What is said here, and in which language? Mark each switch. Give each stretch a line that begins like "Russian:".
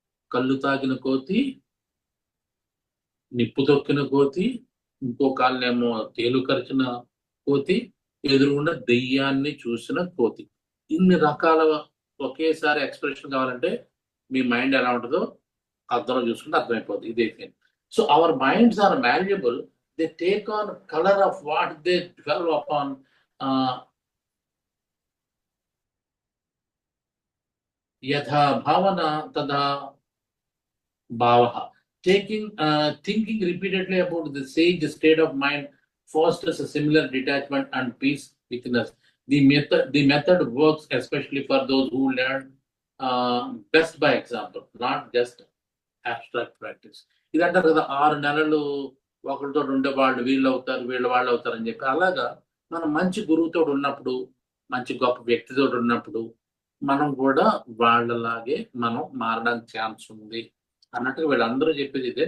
Telugu: కళ్ళు తాగిన కోతి, నిప్పు తొక్కిన కోతి, ఇంకో కాళ్ళేమో తేలు కరిచిన కోతి, ఎదురుగుండా దెయ్యాన్ని చూసిన కోతి. ఇన్ని రకాల ఒకేసారి ఎక్స్ప్రెషన్ కావాలంటే మీ మైండ్ ఎలా ఉంటుందో అర్థంలో చూసుకుంటే అర్థమైపోతుంది. ఇదే.
English: So our minds are malleable they take on color of what they dwell upon.
Sanskrit: Yatha bhavana tadha bhavaha.
English: Thinking repeatedly about the sage state of mind fosters a similar detachment and peace within us. The method works especially for those who learn best by example, not just abstract practice.
Telugu: ఇదంటారు కదా 6 నెలలు ఒకరితో ఉండే వాళ్ళు వీళ్ళు అవుతారు అని చెప్పి. అలాగా మనం మంచి గురువుతో ఉన్నప్పుడు, మంచి గొప్ప వ్యక్తితో ఉన్నప్పుడు మనం కూడా వాళ్ళలాగే మనం మారడానికి ఛాన్స్ ఉంది అన్నట్టుగా వీళ్ళందరూ చెప్పేది ఇదే.